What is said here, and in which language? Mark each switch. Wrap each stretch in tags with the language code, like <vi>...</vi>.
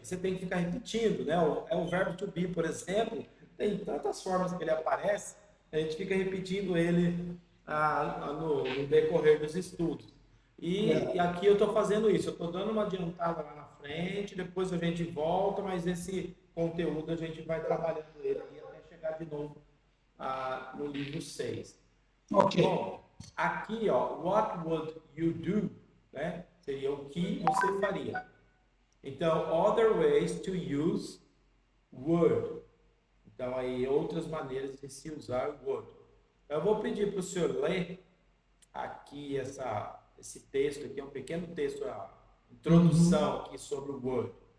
<pt>Você tem que ficar repetindo, né? O verbo to be, por exemplo, tem tantas formas que ele aparece, a gente fica repetindo ele no decorrer dos estudos. E aqui eu estou fazendo isso, eu estou dando uma adiantada lá na frente, depois a gente volta, mas esse conteúdo a gente vai trabalhando ele aí até chegar de novo no livro 6. Ok. Bom, aqui, ó,</pt> <en>what would you do?</en> <pt>Né? Seria o que você faria. Então,</pt> <en>other ways to use would.</en> <pt>Então, aí, outras maneiras de se usar would. Eu vou pedir para o senhor ler aqui esse texto aqui, é um pequeno texto, a introdução aqui sobre o would.</pt>